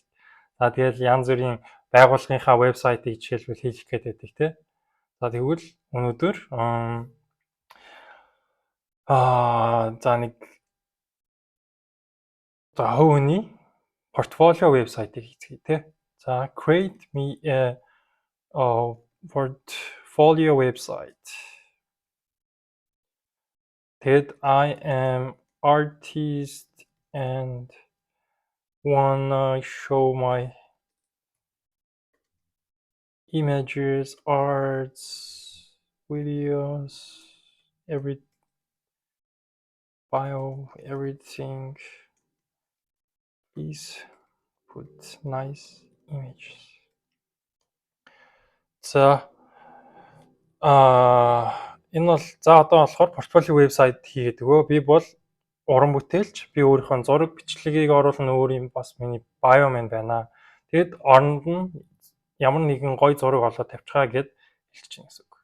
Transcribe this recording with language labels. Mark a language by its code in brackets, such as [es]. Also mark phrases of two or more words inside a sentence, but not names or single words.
[mn] За тэгэл янз бүрийн байгууллагынхаа вебсайтыг жишээлбэл хийх гээд байдаг те. За тэгвэл өнөөдөр за нэг хөвөний портфолио вебсайтыг хийцгээе те. [en] За create me a portfolio website. That I am artist and wanna show my images, arts, videos, every bio, everything. Please put nice images. [mn] За энэ бол за одоо болохоор портфолио вебсайт хийгээд өгөө. Би бол уран бүтээлч. Би өөрийнхөө зураг бичлэгийг оруулна өөр юм бас миний bio маань байна. Тэгэд оронд нь ямар нэгэн гоё зураг олоод тавьчихаа гэд хэлчихэж байна гэсэн үг.